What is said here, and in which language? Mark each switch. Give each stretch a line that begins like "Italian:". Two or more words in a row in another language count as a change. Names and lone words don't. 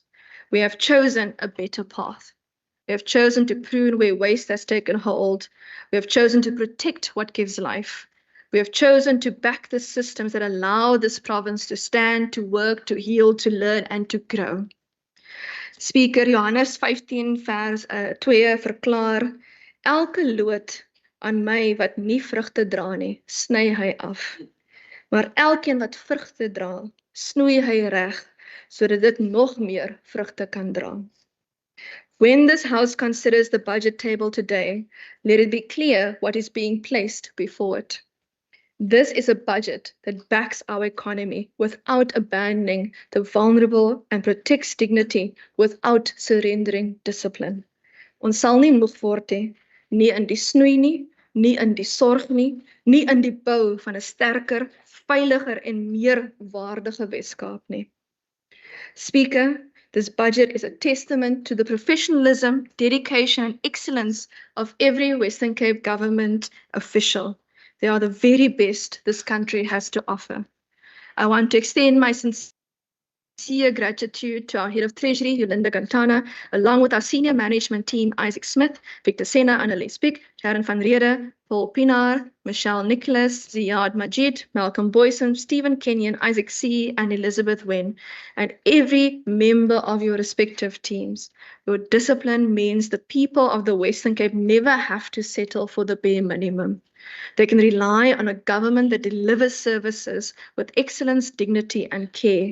English: We have chosen a better path. We have chosen to prune where waste has taken hold. We have chosen to protect what gives life. We have chosen to back the systems that allow this province to stand, to work, to heal, to learn, and to grow. Speaker,
Afrikaans: Johannes 15 vers 2 verklaar, elke loot aan my wat nie vrugte dra nie, sny hy af. Maar elkeen wat vrugte dra, snoei hy reg, sodat dit nog meer vrugte kan dra.
English: When this House considers the budget table today, let it be clear what is being placed before it. This is a budget that backs our economy without abandoning the vulnerable and protects dignity without surrendering discipline.
Afrikaans: Ons sal nie moeg word nie. nie in die snoei nie, nie in die sorg nie, nie in die bou van 'n sterker, veiliger en meer waardige Weskaap nie.
English: Speaker, this budget is a testament to the professionalism, dedication and excellence of every Western Cape government official. They are the very best this country has to offer. I want to extend my sincere gratitude to our Head of Treasury, Yolinda Gantana, along with our senior management team, Isaac Smith, Victor Sena, Annelies Pick, Sharon van Rede, Paul Pinaar, Michelle Nicholas, Ziad Majid, Malcolm Boyson, Stephen Kenyon, Isaac C., and Elizabeth Wen, and every member of your respective teams. Your discipline means the people of the Western Cape never have to settle for the bare minimum. They can rely on a government that delivers services with excellence, dignity, and care.